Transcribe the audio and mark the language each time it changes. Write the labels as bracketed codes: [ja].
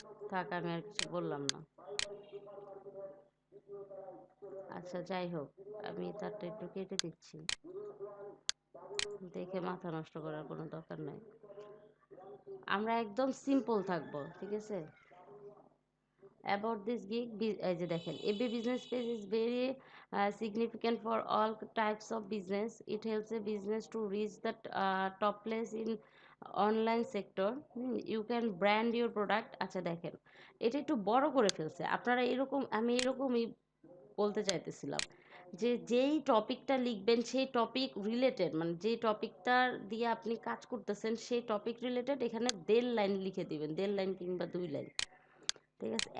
[bn] থাক, আমি আর কিছু বললাম না। আচ্ছা, যাই হোক, আমি তারটা একটু কেটে দিচ্ছি, দেখে মাথা নষ্ট করার কোনো দরকার নাই। আমরা একদম সিম্পল থাকবো, ঠিক আছে। [en] About this gig, [bn] এই যে দেখেন, [en] every business page is very significant for all types of business. It helps a business to reach the top place in online sector. You can brand your product. [bn] আচ্ছা দেখেন, এটা একটু বড় করে ফেলছে, আপনারা এরকম, আমি এরকমই বলতে চাইতেছিলাম যে যেই টপিকটা লিখবেন সেই টপিক রিলেটেড, মানে যেই টপিকটা দিয়ে আপনি কাজ করতেছেন সেই টপিক রিলেটেড এখানে 1.5 লাইন লিখে দিবেন, 1.5 লাইন কিংবা 2 লাইন, ঠিক আছে।